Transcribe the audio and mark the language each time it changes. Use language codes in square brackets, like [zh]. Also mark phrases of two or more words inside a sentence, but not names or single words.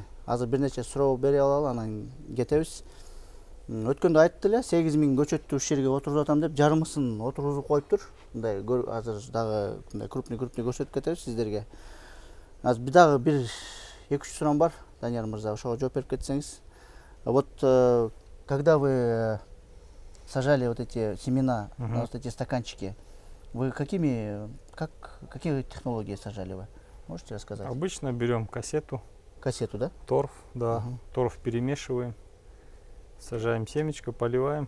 [ky] Азыр бир нече суроо бере алалы, анан кетебиз. Өткөндө айтты эле, 8000 көчөттү ушул жерге отургузуп атам деп, жарымысын отургузуп коюптур. Мындай азыр дагы мындай крупный көрсөтүп кетебиз сиздерге. Азыр дагы бир 2-3 суроом бар, Данияр мырза, ошого жооп берип кетсеңиз. [ru] Вот когда вы сажали вот эти семена, вот эти стаканчики, вы какие технологии сажали вы? Можете рассказать? Обычно берем кассету, Кассету, да? торф, да, торф перемешиваем, сажаем семечко, поливаем.